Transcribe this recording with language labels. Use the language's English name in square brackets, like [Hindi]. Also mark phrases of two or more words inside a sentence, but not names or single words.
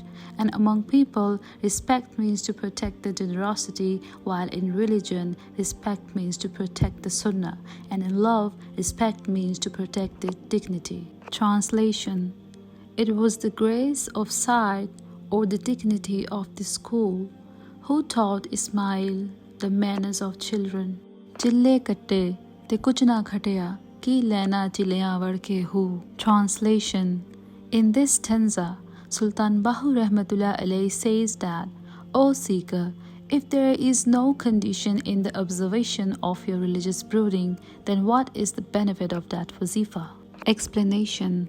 [English] And among people, respect means to protect the generosity, while in religion, respect means to protect the sunnah. And in love, respect means to protect the dignity. Translation. It was the grace of sight or the dignity of the school who taught Ismail the manners of children. [Punjabi] چلے کٹے تے کجھ نہ گھٹیا، کی لینا چلیاں وڑ کے ہو. [English] Translation. In this stanza, Sultan Bahoo [Arabic] رحمة الله عليه [English] says that, O seeker, if there is no condition in the observation of your religious brooding, then what is the benefit of that wazifa? Explanation.